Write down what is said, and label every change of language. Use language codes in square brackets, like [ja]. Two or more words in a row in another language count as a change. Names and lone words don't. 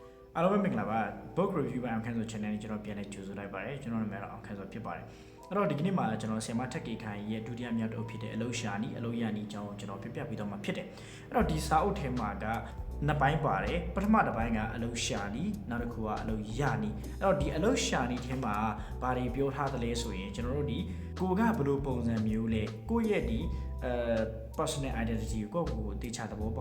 [my] အားလုံးပဲမင်္ဂလာပါ book review by အောင်ခန်းဆို channel နဲ့ကျွန်တော်ပြန်လည်ကြိုဆိုလိုက်ပါတယ်ကျွန်တော်နာမည်တော့အောင်ခန်းဆိုဖြစ်ပါတယ်အဲ့တော့ဒီကနေ့မှာကျွန်တော်ဆီမထက်ကေခိုင်ရဲ့ဒုတိယမြောက်တစ်အုပ်ဖြစ်တဲ့အလုပ်ရှာနီအလုပ်ရနီအကြောင်းကိုကျွန်တော်ပြပြပြီးတော့မှဖြစ်တယ်အဲ့တော့ဒီစာအုပ်ထဲမှာကနှစ်ပိုင်းပါတယ်ပထမတစ်ပိုင်းကအလုပ်ရှာနီနောက်တစ်ခုကအလုပ်ရနီအဲ့တော့ဒီအလုပ်ရှာနီထဲမှာဘာတွေပြောထားသလဲဆိုရင်ကျွန်တော်တို့ဒီကိုကဘယ်လိုပုံစံမျိုးလဲကိုရဲ့ဒီ [en] personal identity [my] ကိုကိုတေချာသဘောပေါက်